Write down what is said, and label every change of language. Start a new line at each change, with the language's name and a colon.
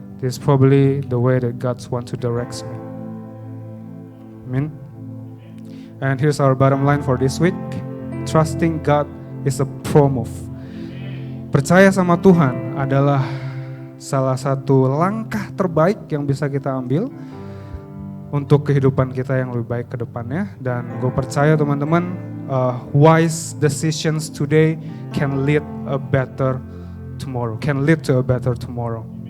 English: This is probably the way that God wants to direct me. Amen. And here's our bottom line for this week. Trusting God is a pro-move.
Indonesian: Percaya sama Tuhan adalah salah satu langkah terbaik yang bisa kita ambil untuk kehidupan kita yang lebih baik ke depannya. Dan gue percaya teman-teman,
English: wise decisions today can lead a better tomorrow, can lead to a better tomorrow.